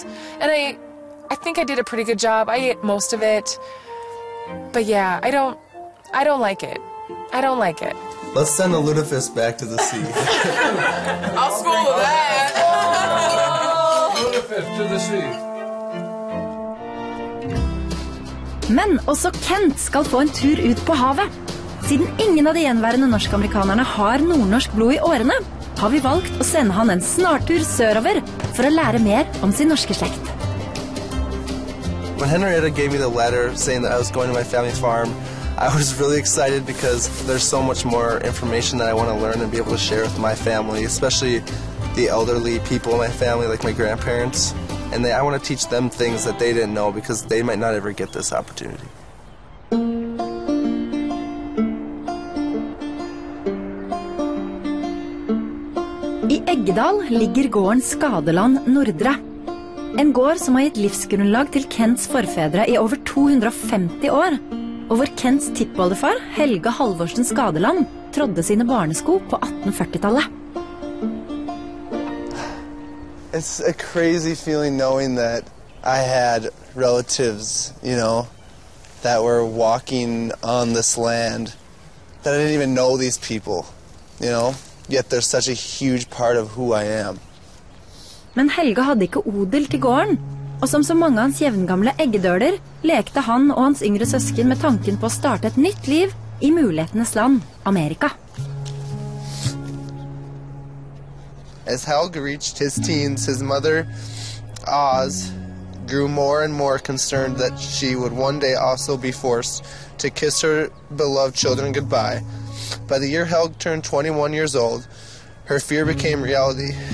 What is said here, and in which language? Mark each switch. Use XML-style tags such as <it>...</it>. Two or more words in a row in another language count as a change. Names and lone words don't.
<en>And I think I did a pretty good job. I ate most of it. But yeah, I don't like it. I don't like it. Let's send the lutefisk back to the sea. I'll school with that. Lutefisk to the sea.</en> <no>Men også Kent skal få en tur ut på havet. Siden ingen av de gjenværende norsk-amerikanerne har nordnorsk blod i årene, har vi valgt å sende han en snartur sørover for å lære mer om sin norske slekt.</no> <en>When Henrietta gave me the letter saying that I was going to my family farm, I was really excited because there's so much more information that I want to learn and be able to share with my family, especially the elderly people in my family, like my grandparents. And I want to teach them things that they didn't know because they might not ever get this opportunity.</en> <no>I Eggedal ligger gården Skadeland Nordre. En gård som har gitt livsgrunnlag til Kents forfedre i over 250 år, og hvor Kents tippoldefar, Helge Halvorsen Skadeland, trådde sine barnesko på 1840-tallet.</no> <en>It's a crazy feeling knowing that I had relatives, you know, that were walking on this land, that I didn't even know these people, you know, yet they're such a huge part of who I am.</en> <no>Men Helge hadde ikke odel til gården, og som så mange av hans jevngamle eggedøler, lekte han og hans yngre søsken med tanken på å starte et nytt liv i mulighetenes land, Amerika.</no> <en>As Helge reached his teens, his mother, Oz, grew more and more concerned that she would one day also be forced to kiss her beloved children goodbye. By the year Helge turned 21 years old, her fear became reality.</en>